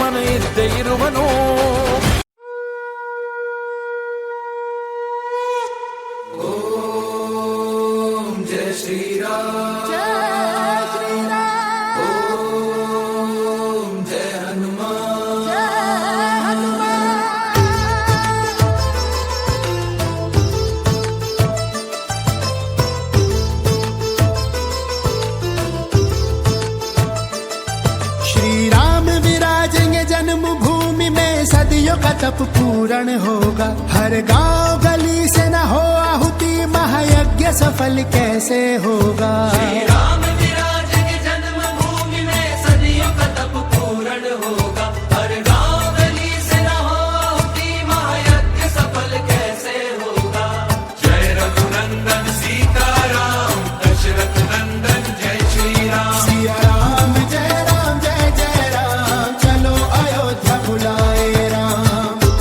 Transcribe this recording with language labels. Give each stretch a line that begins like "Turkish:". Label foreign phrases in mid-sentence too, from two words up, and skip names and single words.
Kannada: ಇದ್ದೇ ಇರುವನು. ಓಂ ಜಯ ಶ್ರೀರಾಮ್, ಓಂ ಜಯ ಹನುಮಾನ್.
Hindi: श्री राम विराजेंगे जन्मभूमि में, सदियों का तप पूर्ण होगा. हर गांव गली से न हो आहुति, महायज्ञ सफल कैसे होगा. राम विराजेंगे जन्मभूमि में, सदियों का तप पूर्ण होगा. हर गांव गली से न हो आहुति, महायज्ञ सफल कैसे होगा. जय रघुनंदन सीताराम, दशरथ नंदन जय श्री राम. सिया राम जय राम जय जय राम, चलो अयोध्या बुलाए राम.